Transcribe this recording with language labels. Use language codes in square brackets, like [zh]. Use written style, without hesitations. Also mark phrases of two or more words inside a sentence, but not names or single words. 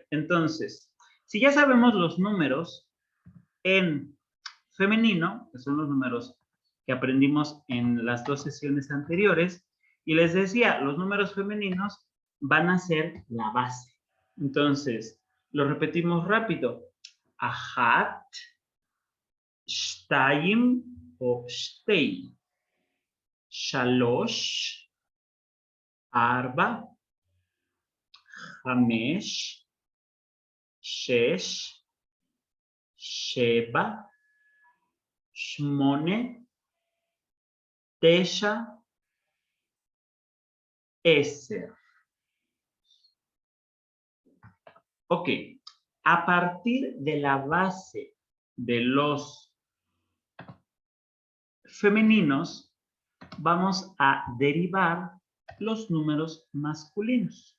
[es] Entonces, si ya sabemos los números en femenino, que son los números que aprendimos en las 2 sesiones anteriores, y les decía, los números femeninos van a ser la base. Entonces, lo repetimos rápido. [he] אחת, שתיים o שתי, שלוש, ארבע, חמש, שש, שבע, שמונה, תשע, עשר. [es] Ok, a partir de la base de los femeninos, vamos a derivar los números masculinos.